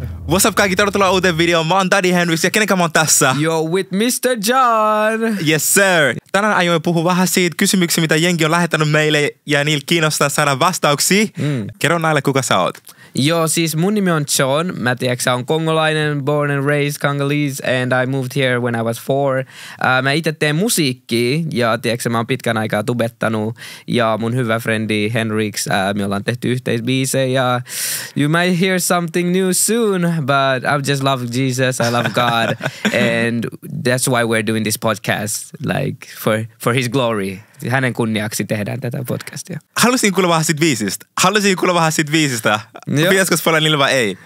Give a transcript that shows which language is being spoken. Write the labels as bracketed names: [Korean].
[English] What's up [Finnish] kaikki, tervetuloa uuteen videoon. Mä oon Daddy Henriks ja kenenkä mä oon tässä? [English] Yo, with Mr. John. Yes sir. [Finnish] Tänään aioin puhua vähän siitä kysymyksiä, mitä jengi on lähettänyt meille ja niillä kiinnostaa saada vastauksia. Kerro näille, kuka sä oot. Joo, siis mun nimi on John. Mä tiedätkö, on kongolainen, [English] born and raised Congolese, and I moved here when I was 4. [Finnish] Mä itse teen musiikkia ja tiedätkö, mä oon pitkän aikaa tubettanut ja mun hyvä friendi Henriks, me ollaan tehty yhteisbiisejä. [English] You might hear something new soon, but I just love Jesus, I love God, and that's why we're doing this podcast, like for his glory. [Finnish] Hänen kunniaksi tehdään tätä podcastia. Haluaisin kuulla vähän siitä biisistä. Pitäisikö spoilaa niille vai ei?